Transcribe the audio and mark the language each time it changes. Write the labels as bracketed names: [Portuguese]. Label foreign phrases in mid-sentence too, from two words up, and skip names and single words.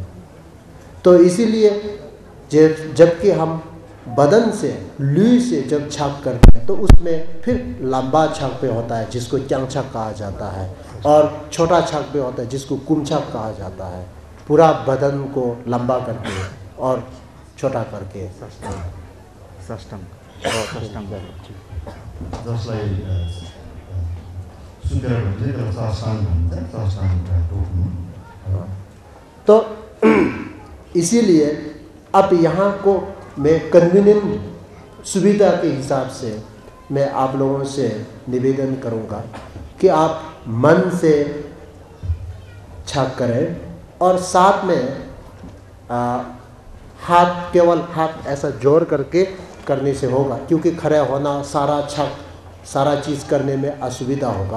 [Hindi] तो इसीलिए जबकि हम बदन से लुई से जब छाप करते हैं तो उसमें फिर लंबा छाप पे होता है जिसको च्यांग छाप कहा जाता है, और छोटा छाप पे होता है जिसको कुम छाप कहा जाता है। पूरा बदन को लंबा करके और छोटा करके [Nepali] जसलाई सुन्देर भन्छ त्यसलाई साष्टाङ्ग भन्छ, साष्टाङ्ग टोक्नु। [Hindi] तो इसीलिए अब यहाँ को मैं कन्वीनियंट सुविधा के हिसाब से मैं आप लोगों से निवेदन करूँगा कि आप मन से छाप करें, और साथ में हाथ, केवल हाथ ऐसा जोड़ करके करने से होगा, क्योंकि खड़े होना सारा चीज़ करने में असुविधा होगा।